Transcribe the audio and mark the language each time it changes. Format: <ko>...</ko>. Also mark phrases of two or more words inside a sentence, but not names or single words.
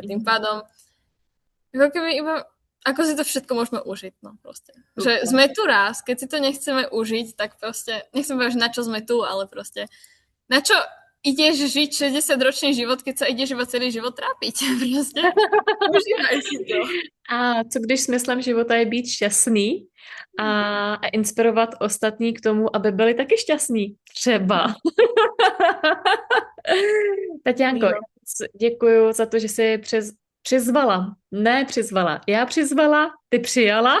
<sk>Tým pádom ako keby iba ako si to všetko môžeme užiť, no proste. Že sme tu raz, keď si to nechceme užiť, tak proste, nechcem povedať, na čo sme tu, ale proste na čo ideš žiť 60-ročný život, keď sa ideš iba celý život trápiť. Proste. Užívaj si to.</sk> <cs>A co když smyslem života je být šťastný a inspirovat ostatní k tomu, aby byli taky šťastní? Třeba. Tatianko, děkuju za to, že jsi přizvala. Ne přizvala. Já přizvala, ty přijala.</cs>